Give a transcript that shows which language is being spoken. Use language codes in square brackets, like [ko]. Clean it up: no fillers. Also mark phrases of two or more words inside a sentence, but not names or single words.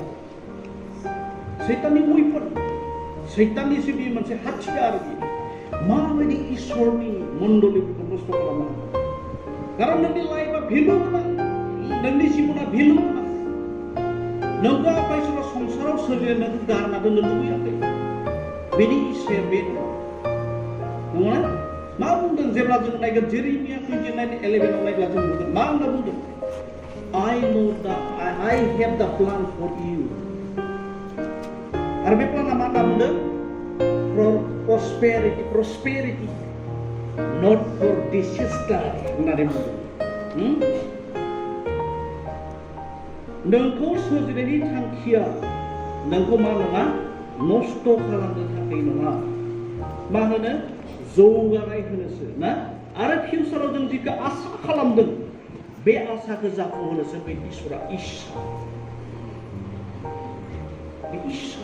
[brx] सैताननि वेपन सैताननिसो बे मोनसे हाथियार माबायदि इसोरनि मण्डलीफोरखौ नस्थ' खालामनो खारन नोंनि लाइफआ भेलु गोनां नोंनि जिबना भेलु गोनां नोंखौ आफा इसोरा संसाराव सोरजिनो नोंखौ गारना दोननो लुबैयाखै बेनि इच्छाया बे नङा मा बुंदों जेब्ला जों नायगोन जेरेमिया 29:11 नायब्ला जों नुगोन मा होनना बुंदों [en] I have the plan for you [brx] आरो बे प्लाना मा होनना बुंदों [en] for prosperity not for disaster [brx] होननानै बुंदों नोंखौ सोरजिनायनि थांखिया नोंखौ मा नङा नस्थ' खालामनो थाखाय नङा, मा होनो जौगानाय होनोसो ना। आरो फिउचाराव जों जिखौ आसा खालामदों बे आसाखौ जाफुंहोनोसो बे इसोरा इस्सा, बे इस्सा।